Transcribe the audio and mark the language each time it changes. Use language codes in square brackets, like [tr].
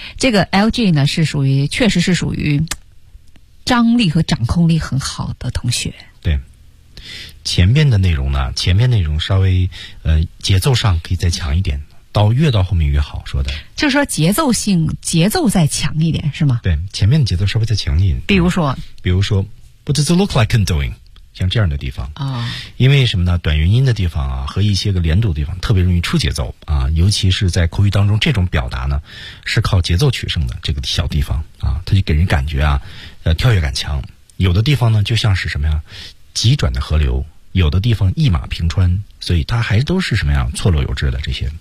[zh] 这个 LG 呢是属于，确实是属于张力和掌控力很好的同学。对，前面的内容呢，前面内容稍微节奏上可以再强一点，到越到后面越好，说的就是说节奏性，节奏再强一点是吗？对，前面的节奏稍微再强一点。比如说、嗯、 [en] 比如说 What does it look like I'm doing? [zh] 像这样的地方啊、哦，因为什么呢，短元音的地方啊，和一些个连读的地方特别容易出节奏啊，尤其是在口语当中，这种表达呢是靠节奏取胜的，这个小地方啊，它就给人感觉啊跳跃感强，有的地方呢就像是什么呀，急转的河流，有的地方一马平川，所以它还都是什么样错落有致的这些。